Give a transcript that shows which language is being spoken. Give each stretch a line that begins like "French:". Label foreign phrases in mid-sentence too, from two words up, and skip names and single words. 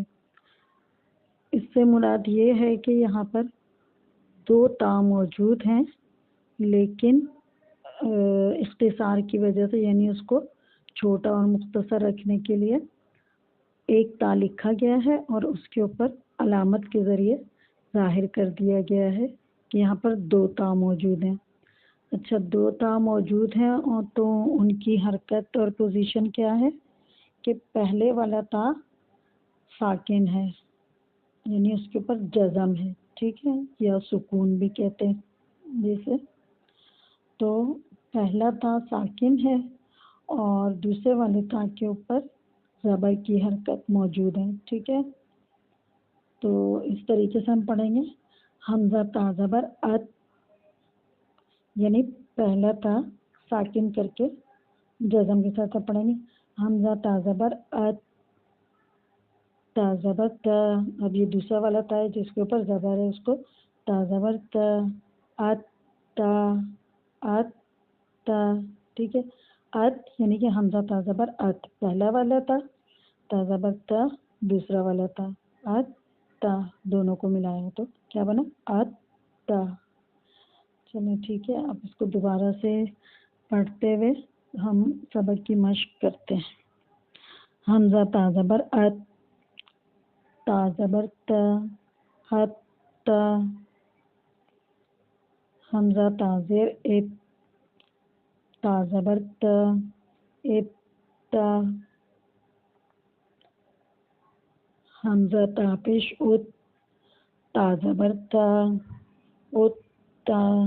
Urdu: اس سے مراد یہ ہے کہ یہاں پر 2 تا موجود ہیں لیکن اختصار کی وجہ سے، یعنی اس کو چھوٹا اور مختصر رکھنے کے لیے ایک تا لکھا گیا ہے اور اس کے اوپر علامت کے ذریعے ظاہر کر دیا گیا ہے کہ یہاں پر 2 تا موجود ہیں. اچھا، دو تا موجود ہیں اور تو ان کی حرکت اور پوزیشن کیا ہے کہ پہلے والا تا ساکن ہے، یعنی اس کے اوپر جزم ہے، ٹھیک ہے، یا سکون بھی کہتے ہیں جیسے. تو پہلا تا ساکن ہے اور دوسرے والے تا کے اوپر زبر کی حرکت موجود ہے، ٹھیک ہے. تو اس طریقے سے ہم پڑھیں گے حمزہ تا زبر ات، یعنی پہلا تا ساکن کر کے جزم کے ساتھ پڑھیں گے حمزہ تا زبر ات تا زبر تا. اب یہ دوسرا والا تا ہے جس کے اوپر زبر ہے، اس کو تا زبر تا ات تا ات تا، ٹھیک ہے. ات یعنی کہ حمزہ تا زبر ات پہلا والا تا زبر تا دوسرا والا تا، ات تا، دونوں کو ملایا تو کیا بنا ات تا. چلیں ٹھیک ہے، اب اس کو دوبارہ سے پڑھتے ہوئے ہم سبق کی مشق کرتے ہیں. حمزہ تا زبر ات تا زبر تا ات تا. حمزہ تا زیر ات تا زبر تا ات تا. حمزہ تا پیش ات تا زبر تا ات تا.